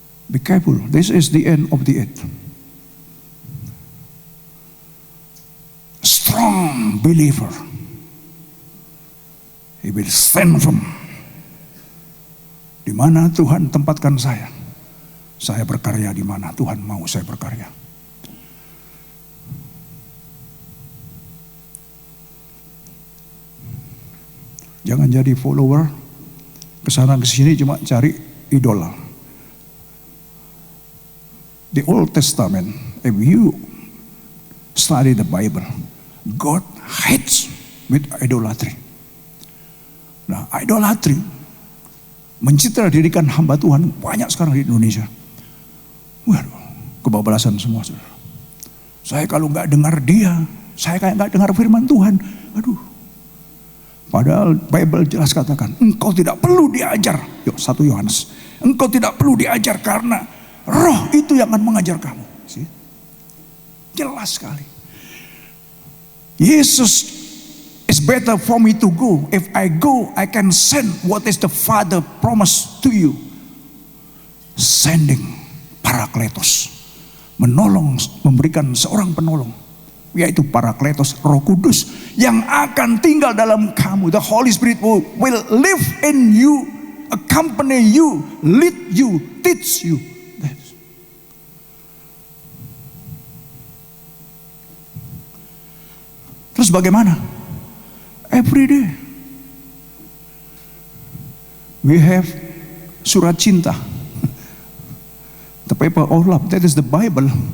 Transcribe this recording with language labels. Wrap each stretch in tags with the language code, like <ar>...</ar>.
<en>Be careful, this is the end of the earth. Strong believer, he will stand firm.</en> <id>Di mana Tuhan tempatkan saya berkarya di mana Tuhan mau saya berkarya. Jangan jadi follower, kesana kesini cuma cari idola.</id> <en>The Old Testament, if you study the Bible, God hates with idolatry.</en> <id>Nah, idolatry mencitra dirikan hamba Tuhan banyak sekarang di Indonesia. Waduh, kebablasan semua, saudara. Saya kalau nggak dengar dia, saya kayak nggak dengar firman Tuhan. Aduh. Padahal Bible jelas katakan, engkau tidak perlu diajar. 1 Yohanes. Engkau tidak perlu diajar karena Roh itu yang akan mengajar kamu.</id> <en>See?</en> <id>Jelas sekali.</id> <en>Yesus is better for me to go. If I go, I can send what is the Father promised to you. Sending Parakletos.</en> <id>Menolong, memberikan seorang penolong. Yaitu Parakletos, Roh Kudus. Yang akan tinggal dalam kamu.</id> <en>The Holy Spirit will live in you. Accompany you. Lead you. Teach you.</en> <id>Terus bagaimana?</id> <en>Every day we have</en> <id>surat cinta,</id> <en>the paper of love. That is the Bible.</en>